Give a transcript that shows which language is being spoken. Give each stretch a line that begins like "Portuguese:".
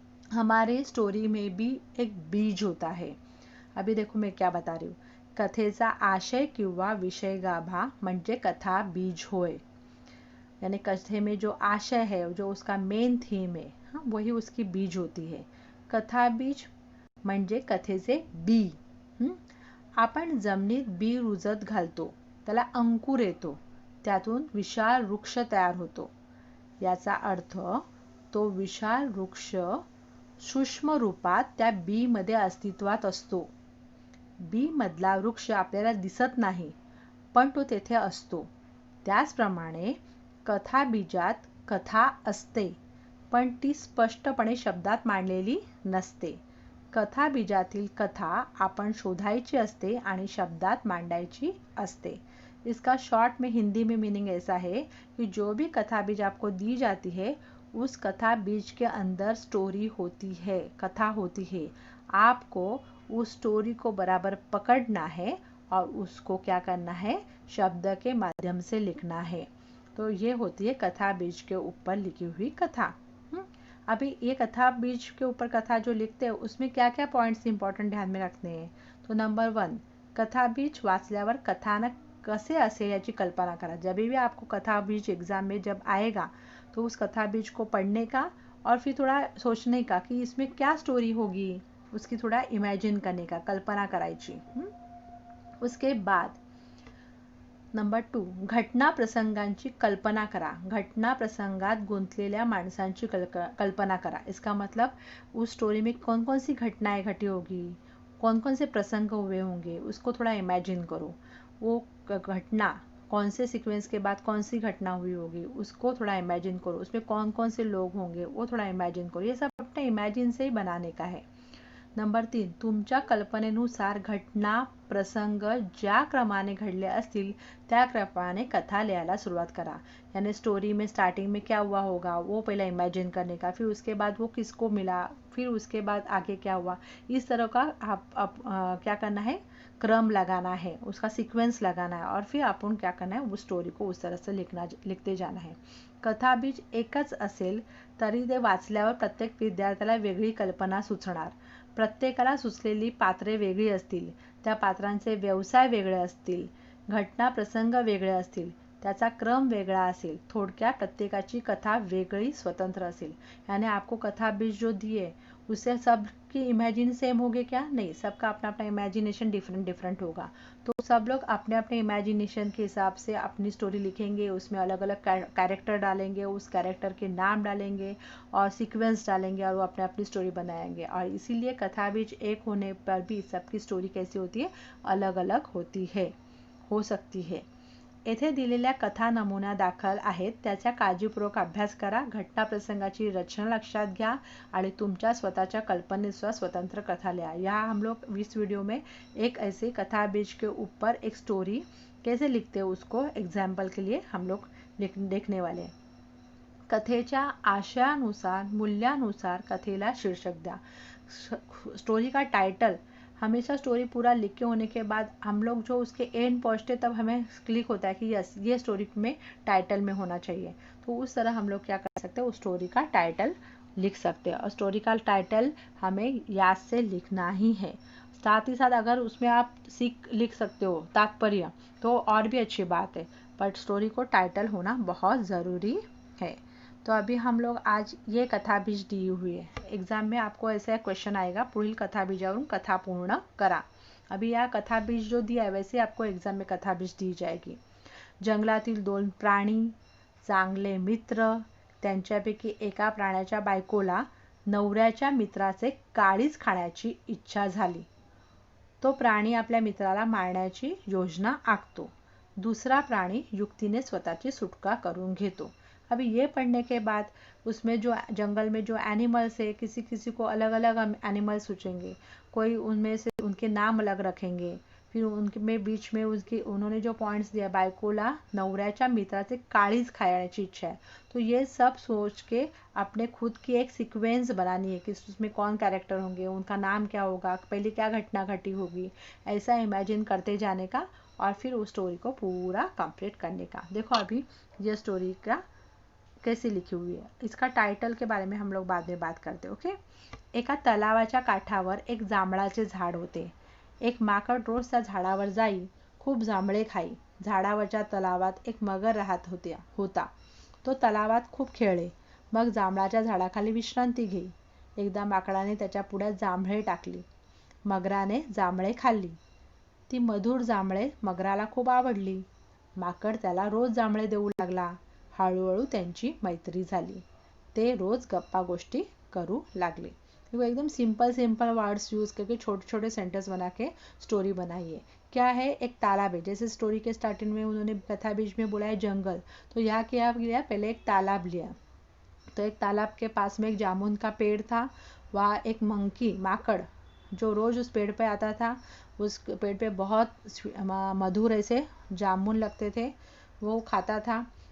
Hindi: हमारे स्टोरी में भी एक बीज होता है। अभी देखो मैं क्या बता रही हूँ,
Marathi: कथेचा आशय किंवा विषय गाभा म्हणजे कथा बीज होय,
Hindi: यानी कथे में जो आशय है, जो उसका मेन थीम है, हाँ, वही उसकी बीज होती है।
Marathi: कथा बीज म्हणजे कथेचे बी। आपण जमिनीत बी रुजत घालतो, त्याला अंकुर येतो, त्यातून विशाल वृक्ष तयार होतो। याचा अर्थ तो विशाल वृक्ष सूक्ष्म रूपात त्या बी मध्ये अस्तित्वात असतो। बी मधला वृक्ष आपल्याला दिसत नाही, पण तो तेथे असतो। त्याचप्रमाणे कथा बीजात कथा असते, पण ती स्पष्टपणे शब्दात मांडलेली नसते। कथा बीजातील कथा आपण शोधायची असते आणि शब्दात मांडायची असते।
Hindi: इसका शॉर्ट में हिंदी में मीनिंग ऐसा है कि जो भी कथा बीज आपको दी जाती है, उस कथा बीज के अंदर स्टोरी होती है, कथा होती है। आपको उस स्टोरी को बराबर पकड़ना है और उसको क्या करना है, शब्द के माध्यम से लिखना है। तो ये होती है कथा बीज के ऊपर लिखी हुई कथा। अभी ये कथा बीज के ऊपर कथा जो लिखते हैं उसमें क्या क्या पॉइंट्स इंपॉर्टेंट ध्यान में रखने हैं।
Marathi: तो नंबर 1, कथा बीज वाचल्यावर कथानक कसे असेल याची कल्पना करा।
Hindi: जब भी आपको कथा बीज एग्जाम में जब आएगा तो उस कथा बीज को पढ़ने का और फिर थोड़ा सोचने का कि इसमें क्या स्टोरी होगी, उसकी थोड़ा इमेजिन करने का,
Marathi: कल्पना करायची।
Hindi: उसके बाद नंबर 2,
Marathi: घटना प्रसंगांची कल्पना करा। घटना प्रसंगात गुंतलेल्या माणसांची कल्पना करा।
Hindi: इसका मतलब उस स्टोरी में कौन कौन सी घटनाएं घटी होगी, कौन कौन से प्रसंग हुए होंगे, उसको थोड़ा इमेजिन करो। वो घटना कौन से सीक्वेंस के बाद कौन सी घटना हुई होगी उसको थोड़ा इमेजिन करो। उसमें कौन कौन से लोग होंगे वो थोड़ा इमेजिन करो। ये सब अपने इमेजिन से ही बनाने का है।
Marathi: नंबर 3, तुमच्या कल्पनेनुसार घटना प्रसंग ज्या क्रमाने घडले असतील त्या क्रमाने कथा लिहायला सुरुवात करा।
Hindi: यानी स्टोरी में स्टार्टिंग में क्या हुआ होगा वो पहले इमेजिन करने का, फिर उसके बाद वो किसको मिला, फिर उसके बाद आगे क्या हुआ, इस तरह का आप क्या करना है, क्रम लगाना है, उसका सीक्वेंस लगाना है, और फिर आपण क्या करना है, उस स्टोरी को उस तरह से लिखते जाना है।
Marathi: कथा बीज एकच असेल तरी ते वाचल्यावर प्रत्येक विद्यार्थ्याला वेगळी कल्पना सुचणार। प्रत्येकाला सुचलेली पात्रे वेगळी असतील, त्या पात्रांचे व्यवसाय वेगळे असतील, घटना प्रसंग वेगळे असतील, त्याचा क्रम वेगळा असेल। थोडक्यात प्रत्येकाची कथा वेगळी स्वतंत्र असेल।
Hindi: यानी आपको कथा बीज जो दिए उससे सबकी इमेजिन सेम होगी क्या, नहीं, सबका अपना अपना इमेजिनेशन डिफरेंट डिफरेंट होगा। तो सब लोग अपने अपने इमेजिनेशन के हिसाब से अपनी स्टोरी लिखेंगे, उसमें अलग अलग कैरेक्टर डालेंगे, उस कैरेक्टर के नाम डालेंगे और सीक्वेंस डालेंगे और वो अपने अपनी स्टोरी बनाएंगे। और इसीलिए कथा बीज एक होने पर भी सबकी स्टोरी कैसी होती है, अलग अलग होती है, हो सकती है।
Marathi: येथे दिलेल्या कथा नमुना दाखल आहेत, त्याचा काळजीपूर्वक अभ्यास करा। घटना प्रसंगाची रचना लक्षात घ्या आणि तुमच्या स्वतःच्या कल्पनेनुसार स्वतंत्र कथा लिहा।
Hindi: यहाँ हम लोग इस वीडियो में एक ऐसे कथा बीज के ऊपर एक स्टोरी कैसे लिखते हैं उसको एग्जाम्पल के लिए हम लोग देखने वाले हैं।
Marathi: कथेच्या आशयानुसार मूल्यानुसार कथेला शीर्षक द्या।
Hindi: स्टोरी का टाइटल हमेशा स्टोरी पूरा लिख के होने के बाद हम लोग जो उसके एंड पहुँचते तब हमें क्लिक होता है कि यस ये स्टोरी में टाइटल में होना चाहिए। तो उस तरह हम लोग क्या कर सकते हैं, उस स्टोरी का टाइटल लिख सकते हैं। और स्टोरी का टाइटल हमें याद से लिखना ही है। साथ ही साथ अगर उसमें आप लिख सकते हो तात्पर्य तो और भी अच्छी बात है, बट स्टोरी को टाइटल होना बहुत ज़रूरी है। तो अभी हम लोग आज ये कथा बीज दी हुई है। एग्जाम में आपको ऐसा क्वेश्चन आएगा,
Marathi: पुढील कथा बीजावरून कथा पूर्ण करा।
Hindi: अभी या कथा बीज जो दिया है वैसे आपको एग्जाम में कथा बीज दी जाएगी।
Marathi: जंगलातील 2 प्राणी, चांगले मित्र, त्यांच्यापैकी एका प्राण्याच्या बायकोला नवऱ्याच्या मित्राचे काळीज खाण्याची इच्छा झाली। तो प्राणी आपल्या मित्राला मारण्याची योजना आखतो। दूसरा प्राणी युक्तीने स्वतःची सुटका करून घेतो।
Hindi: अभी ये पढ़ने के बाद उसमें जो जंगल में जो एनिमल्स है, किसी किसी को अलग अलग एनिमल्स सोचेंगे, कोई उनमें से उनके नाम अलग रखेंगे। फिर उनके बीच में उन्होंने जो पॉइंट्स दिया,
Marathi: बायकोला नवऱ्याच्या मित्राचे काळीज खाण्याची इच्छा
Hindi: है, तो ये सब सोच के अपने खुद की एक सीक्वेंस बनानी है कि उसमें कौन कैरेक्टर होंगे, उनका नाम क्या होगा, पहले क्या घटना घटी होगी, ऐसा इमेजिन करते जाने का और फिर उस स्टोरी को पूरा कंप्लीट करने का। देखो अभी ये स्टोरी का कैसी लिखी हुई है, इसका टाइटल के बारे में हम लोग बाद में बात करते। ओके।
Marathi: एका तलावाच्या काठावर एक जांभळाचे झाड होते। एक माकड रोज त्या झाडावर जाई, खूप जांभळे खाई। झाडावरच्या तलावात एक मगर राहत होता। तो तलावात खूप खेळले, मग जांभळाच्या झाडाखाली विश्रांती घेई। एकदा माकडाने त्याच्या पुढ्यात जांभळे टाकली। मगराने जांभळे खाल्ली। ती मधुर जांभळे मगराला खूप आवडली। माकड त्याला रोज जांभळे देऊ लागला। हळूहळू त्यांची मैत्री झाली। ते रोज गप्पा गोष्टी करू लागले।
Hindi: वो एकदम सिंपल वर्ड्स यूज करके छोटे छोटे सेंटेंस बना के स्टोरी बनाइए। क्या है, एक तालाब है, जैसे स्टोरी के स्टार्टिंग में उन्होंने कथा बीच में बोला है जंगल, तो यहाँ क्या लिया, पहले एक तालाब लिया। तो एक तालाब के पास में एक जामुन का पेड़ था। वहाँ एक मंकी माकड़ जो रोज उस पेड़ पे आता था, उस पेड़ पे बहुत मधुर ऐसे जामुन लगते थे, वो खाता था।